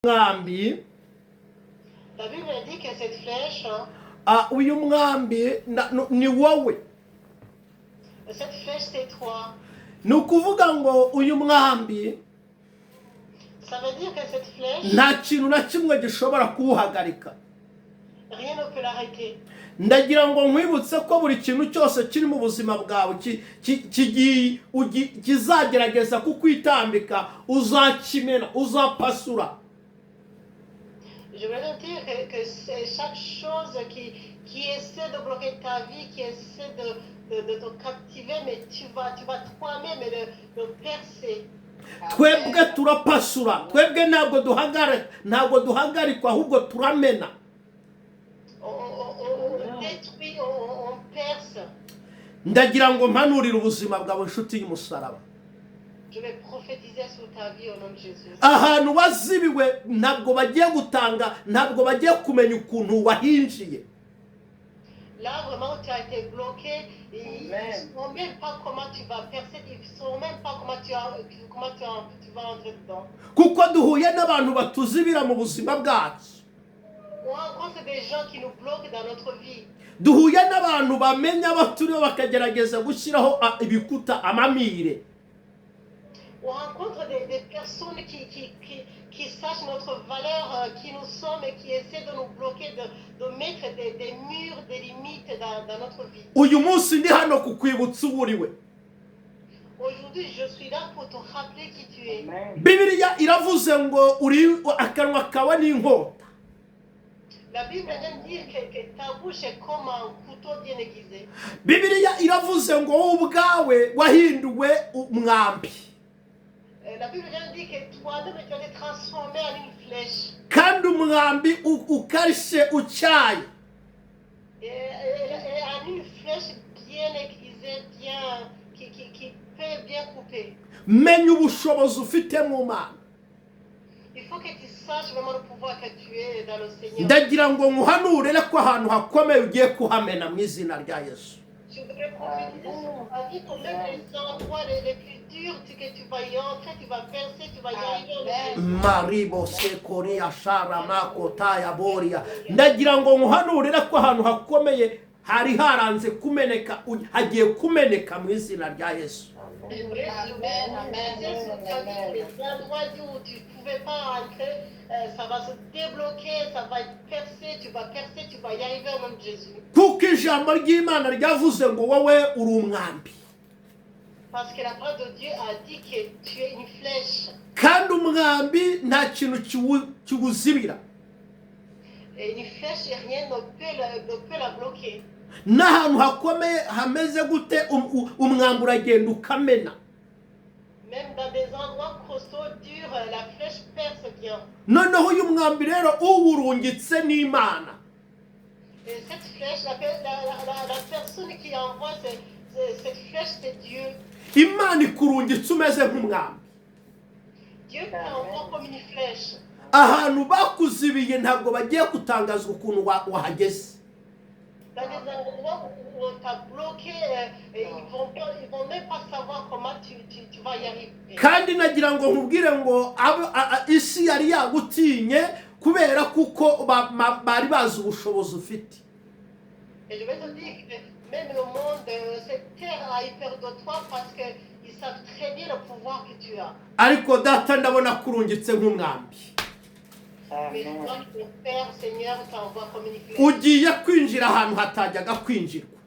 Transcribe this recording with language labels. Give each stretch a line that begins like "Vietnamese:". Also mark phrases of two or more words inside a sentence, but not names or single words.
Kinyarwanda: mwambi
French: La Bible dit que cette flèche,
Kinyarwanda: uyu mwambi ni wowe.
French: cette flèche c'est toi.
Kinyarwanda: Ni ukuvuga ngo uyu mwambi
French: Ça veut dire que cette flèche,
Kinyarwanda: nta kintu na kimwe gishobora kuwuhagarika.
French: rien ne peut l'arrêter.
Kinyarwanda: Ndagira ngo nkwibutse ko buri kintu cyose kiri mu buzima bwawe kizagerageza kukwitambika, uzakimena, uzapasura.
French: Je veux dire que c'est chaque chose qui essaie de bloquer ta vie, qui essaie de te captiver, mais tu vas toi-même le percer.
Kinyarwanda: Twebwe turapasura, twebwe ntabwo duhagarikwa ahubwo turamena.
French: On détruit, on perce.
Kinyarwanda: Ndagira ngo mpanurire ubuzima bwawe nshuti y'umusaraba.
French: Je vais prophétiser sur ta vie au nom de Jésus.
Kinyarwanda: Ahantu wazibiwe ntabwo bagiye gutanga, ntabwo bagiye kumenya ukuntu wahinjiye.
French: Là, vraiment, tu as été bloqué. Ils ne savent même pas comment tu vas percer. Ils ne savent même pas comment tu vas entrer dedans.
Kinyarwanda: Kuko duhuye n'abantu batuzibira mu buzima bwacu.
French: On rencontre des gens qui nous bloquent dans notre vie.
Kinyarwanda: Duhuye n'abantu bamenya baturiho bakagerageza gushyiraho ibikuta, amamire.
French: On rencontre des personnes qui sachent notre valeur, qui nous sommes et qui essaient de nous bloquer, de mettre des murs, des limites dans notre vie.
Kinyarwanda: Uyu munsi ndi hano kukwibutsa uburiwe.
French: Aujourd'hui, je suis là pour te rappeler qui tu es.
Kinyarwanda: Bibiliya iravuze ngo uri akanwa kawe n'inkota.
French: La Bible vient dire que ta bouche est comme un couteau bien aiguisé.
Kinyarwanda: Bibiliya iravuze ngo wowe ubwawe wahinduwe umwambi.
French: La Bible vient dire que toi-même tu as été transformé en une flèche.
Kinyarwanda: Kandi umwambi ukarishe utyaye.
French: Et en une flèche bien aiguisée, qui peut bien couper.
Kinyarwanda: Menya ubushobozi ufite mu Mana.
French: Il faut que tu saches vraiment le pouvoir que tu es dans le Seigneur.
Kinyarwanda: Ndagira ngo nkuhanurire ko ahantu hakomeye ugiye kuhamena mu izina rya Yesu.
French: Je voudrais prophétiser sur ta vie que même les endroits les plus durs que tu vas y entrer, tu vas percer, tu vas y arriver. Maribo sekoria shara makotaya boria.
Kinyarwanda: Ndagira ngo nkuhanurire ko ahantu hakomeye hari haranze kumeneka, hagiye kumeneka mu izina rya Yesu.
French: Je voudrais sur ta vie les endroits où tu ne pouvais pas entrer, ça va se débloquer, ça va être percé, tu vas y arriver au nom de Jésus.
Kinyarwanda: Kuko ijambo ry'Imana ryavuze ngo wowe uri umwambi.
French: Parce que la parole de Dieu a dit que tu es une flèche.
Kinyarwanda: Kandi umwambi nta kintu kiwuzibira.
French: Et une flèche, rien ne peut la bloquer.
Kinyarwanda: N'ahantu hakomeye hameze gute umwambi uragenda ukamena.
French: Même dans des endroits costauds, durs, la flèche perce bien.
Kinyarwanda: Noneho uyu mwambi rero uwurungitse n'Imana.
French: Et cette flèche, la personne qui envoie cette flèche, c'est Dieu.
Kinyarwanda: Imana ikurungitse umeze nk'umwambi.
French: Dieu t'envoie comme une flèche.
Kinyarwanda: Ahantu bakuzibiye ntabwo bagiye gutangazwa ukuntu wahageze.
French: Dans des endroits où on t'a bloqué, ils vont même pas savoir comment tu vas y arriver.
Kinyarwanda: Kandi nagira ngo nkubwire ngo isi yari yagutinye kubera kuko bari bazi ubushobozi ufite.
French: Et je vais te dire que même le monde, cette terre a eu peur de toi parce qu'ils savent très bien le pouvoir que tu as.
Kinyarwanda: Ariko data ndabona kurungitse nk'umwambi.
French: Mais toi, le Père, Seigneur, t'envoie comme une flèche.
Kinyarwanda: Ugiye kwinjira ahantu hatajyaga kwinjirwa.